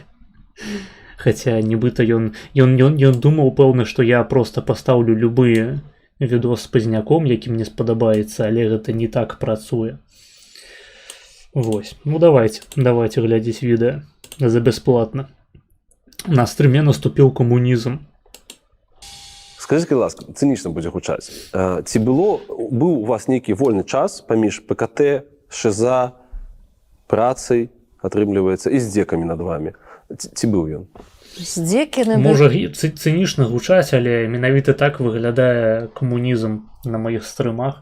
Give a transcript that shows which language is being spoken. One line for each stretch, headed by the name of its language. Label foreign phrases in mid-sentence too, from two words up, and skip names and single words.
Belarusian: Хаця нібыта ён думаў, пэўна, што я проста пастаўлю любыя відос з пазняком, які мне спадабаецца, але гэта не так працуе. Вось, ну давайте глядзець відэа за бясплатна. На стрыме наступіў камунізм.
Ukrainian: Скажіть, будь ласка, цинічно
Belarusian: будзе гучаць. Ці быў у вас нейкі вольны час паміж ПКТ, ШЗа, працай, атрымліваецца, і здзекамі над вамі? Ці быў ён? Можа цынічна гучаць, але менавіта так выглядае камунізм на маіх стрымах.